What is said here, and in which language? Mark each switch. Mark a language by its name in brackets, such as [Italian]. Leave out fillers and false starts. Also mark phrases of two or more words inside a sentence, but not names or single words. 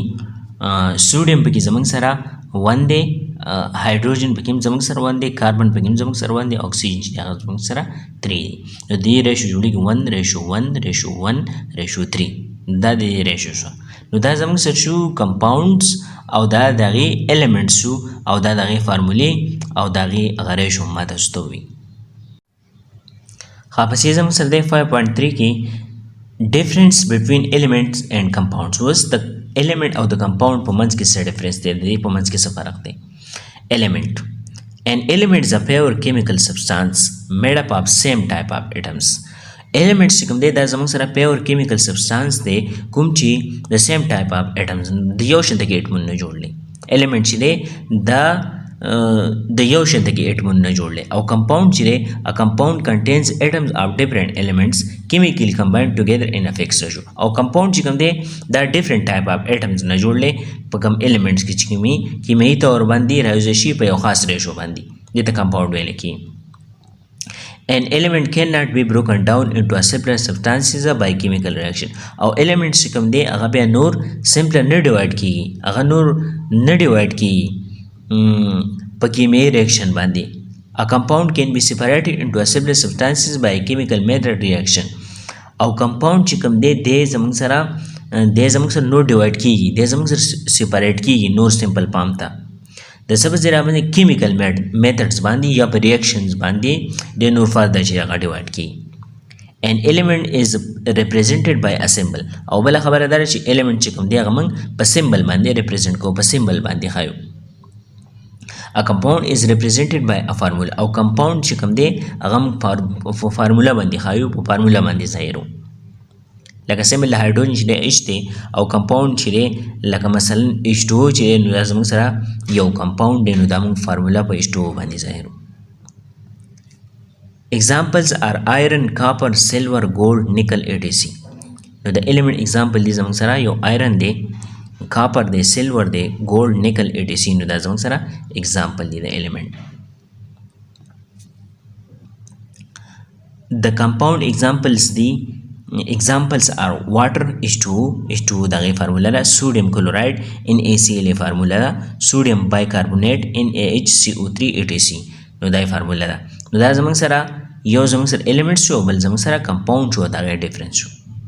[Pashto] سوډیم پکې زموږ سره 1 دی هایدروجن پکې هم زموږ سره 1 دی کاربن پکې هم زموږ سره 1 دی اکسیجن چې هغه زموږ سره 3 دی نو دې ریشو جوړېږي 1:1:1:3 دا د ریشو شو. نو دا زموږ سره شو compounds او دا د هغې elements شو او دا د هغې فارمولې او د هغې هغه ریشو ما تاسو ته ووي. پسې زموږ سره دی 5.3 کې [English] difference between elements and compounds. [Pashto] اوس د element او د compound په منځ کې څه difference دی؟ د دې په منځ کې څه فرق دی؟ [English] element an element is a pure chemical substance made up of same type of atoms. [Pashto] element چې کوم دی دا زموږ سره [English] pure chemical substance [Pashto] دی کوم چې د [English] same type of atoms [Pashto] د یو شانته کې اټمونه جوړ دی. [English] element [Pashto] چې دی دا د یو شانته کې اټمونه جوړ دی او [English] compound [Pashto] چې دی [English] a compound contains atoms of different elements chemically combined together in a fixed ratio. [Pashto] او compound چې کوم دی دا [English] different type of atoms [Pashto] نه جوړ دی په کوم elements کې چې کیمیایي طور باندې راوځي شي په یو خاص ریشو باندې دې ته compound ویل کېږي. [English] An element cannot be broken down into a simpler substances by chemical reaction. [Pashto] او elements چې کوم دی هغه بیا نور simpler نه ډیوایډ کېږي هغه نور نه ډیوایډ کېږي په کیمیاوي ریاکشن باندې [English] a compound can be separated into assembly substances by a chemical method reaction [Pashto] او compound چې کوم دی د زموږ سره نور ډیوایډ کیږي د زموږ سره سیپریټ کیږي نور سمپل پام ته د سبا ذریعہ باندې [English] chemical methods [Pashto] باندې یا په ریاکشنز باندې د نور فردر چې هغه ډیوایډ کیږي [English] an element is represented by a symbol [Pashto] او بل خبره ده چې element چې کوم دی هغه موږ په سمبل باندې ریپرزینټ کوو په سمبل باندې خایو [English] a compound is represented by a formula [Pashto] او compound چې کوم دی هغه په فارمولا باندې خایو په فارمولا باندې ظاهرو لکه سمبل هایدروجن چې دی H دی او compound چې دی لکه مثلا H2O چې دی نو دا زموږ سره یو compound دی نو دا موږ فارمولا په H2O باندې ظاهرو [English] examples are iron, copper, silver, gold, nickel, etc. [Pashto] نو د element example دی زموږ سره یو iron دی copper دی silver دی [English] gold, nickel, etc. [Pashto] نو دا زموږ سره example دی د element. [English] The compound examples are water H2O [Pashto] دغه فارمولا ده [English] sodium chloride NaCl [Pashto] فارمولا ده [English] sodium bicarbonate NaHCO3 etc. [Pashto] نو دا فارمولا ده نو دا زموږ سره یو زموږ سره element شو بل زموږ سره compound شو دا ډیفرنس شو